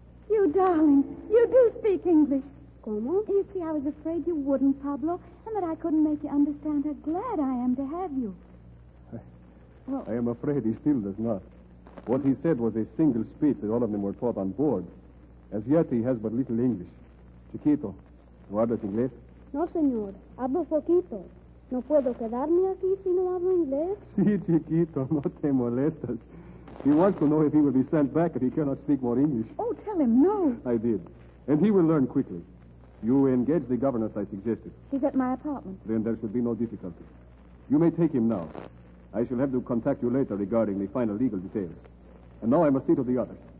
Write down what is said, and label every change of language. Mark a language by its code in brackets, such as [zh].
[en] You darling. You do speak English. [es] ¿Cómo? [en] You see, I was afraid you wouldn't, Pablo, and that I couldn't make you understand how glad I am to have you. I am afraid he still does not. What he said was a single speech that all of them were taught on board. As yet, he has but little English. [es] Chiquito, ¿no hablas inglés? No, señor. Hablo poquito. ¿No puedo quedarme aquí si no hablo inglés? Sí, Chiquito, no te molestas. [en] He wants to know if he will be sent back if he cannot speak more English. Oh, tell him no. I did. And he will learn quickly. You engage the governess I suggested. She's at my apartment. Then there should be no difficulty. You may take him now. I shall have to contact you later regarding the final legal details. And now I must see to the others.